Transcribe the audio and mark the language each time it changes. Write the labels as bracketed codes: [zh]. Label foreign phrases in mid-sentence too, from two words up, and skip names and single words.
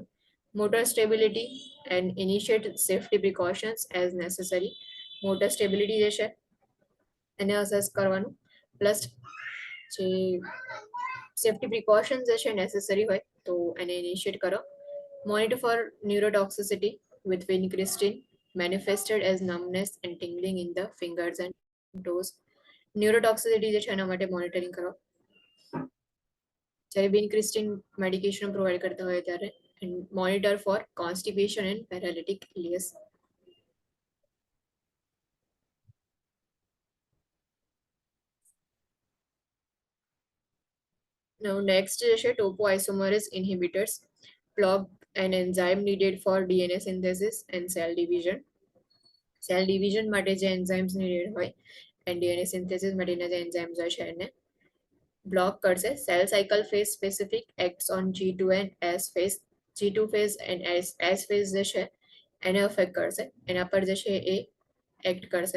[en] motor stability and initiate safety precautions as necessary. motor stability [gu] જે છે એને અસેસ કરવાનું, પ્લસ જે [en] safety precautions [gu] જે છે નેસેસરી હોય તો એને ઇનિશિયેટ કરો. [en] monitor for neurotoxicity with vincristine manifested as numbness and tingling in the fingers and toes. [gu] ન્યુરોટોક્સિસિટી જે છે એના માટે મોનિટરિંગ કરો. જ્યારે વિનક્રિસ્ટિન [en] medication provide [gu] કરતા હોય ત્યારે [en] monitor for constipation and paralytic ileus. Now next [gu] જે છે [en] topoisomerase inhibitors block an enzyme needed for DNA synthesis and cell division. cell division [gu] માટે જે એન્ઝાઇમ્સ નીડેડ હોય એન્ડ [en] DNA synthesis [gu] માટેના જે એન્ઝાઇમ્સ હોય છે એને બ્લોક કરશે. [en] cell cycle phase specific acts on G2 and S phase. G2 phase and S phase [gu] જે છે એને અફેક્ટ કરશે, એના પર જે છે એ એક્ટ કરશે.